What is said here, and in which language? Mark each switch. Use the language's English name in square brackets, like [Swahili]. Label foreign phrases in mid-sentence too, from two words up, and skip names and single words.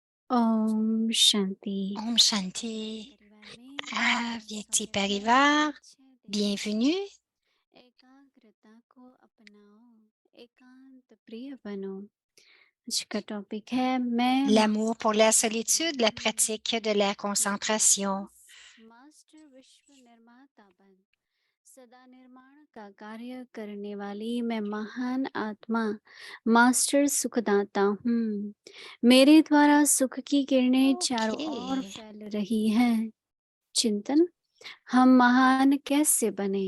[Hindi] ओम शांति। ओम शांति, परिवार में आपका Avyakti स्वागत है। Parivar, 6 दिन के [French] bienvenue. [Hindi] एकाग्रता को अपनाओ, एकांत प्रिय बनो। आज का टॉपिक है मैं [French] L'amour pour la [Hindi] महान [French] solitude, [Hindi] आत्मा [French] la [Hindi] हूँ। [French] pratique de la [Hindi] ये [French] concentration. [Hindi] प्रयास मास्टर विश्व निर्माता बन सदा निर्माण का कार्य करने वाली मैं महान आत्मा मास्टर सुखदाता हूँ। मेरे द्वारा सुख की किरणें चारों ओर Okay. फैल रही हैं। चिंतन, हम महान कैसे बने?